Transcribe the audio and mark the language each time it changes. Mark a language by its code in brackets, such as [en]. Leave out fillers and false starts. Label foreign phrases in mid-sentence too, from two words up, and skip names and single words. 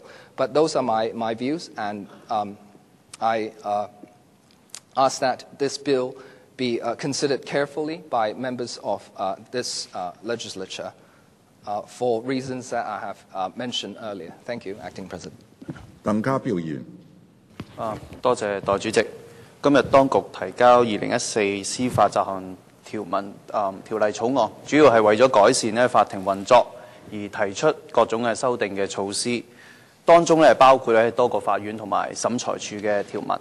[en] But those are my views, and I ask that this bill be considered carefully by members of this legislature for reasons that I have mentioned earlier. Thank you, Acting President. [yue] 鄧家彪議員。多謝代理主席。今日當局提交2014司法雜項條例草案，主要係為咗改善法庭運作而提出各種嘅修訂嘅措施，當中包括多個法院同埋審裁處嘅條文。